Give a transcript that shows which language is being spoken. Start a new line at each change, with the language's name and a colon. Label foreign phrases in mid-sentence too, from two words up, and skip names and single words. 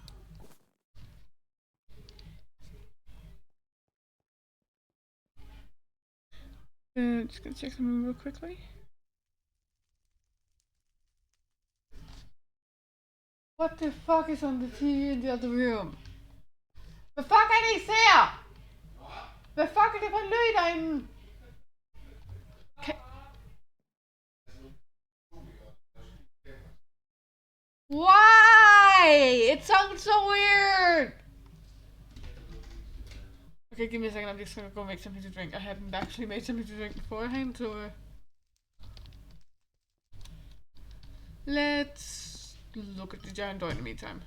English: Just gonna check something real quickly. What the fuck is on the TV in the other room?
Danish: Hvad fuck er det, I ser? Hvad fuck er det for en lyd derinde?
English: Why? It sounds so weird. Okay, give me a second. I'm just gonna go make something to drink. I hadn't actually made something to drink beforehand, so let's look at the giant door in the meantime.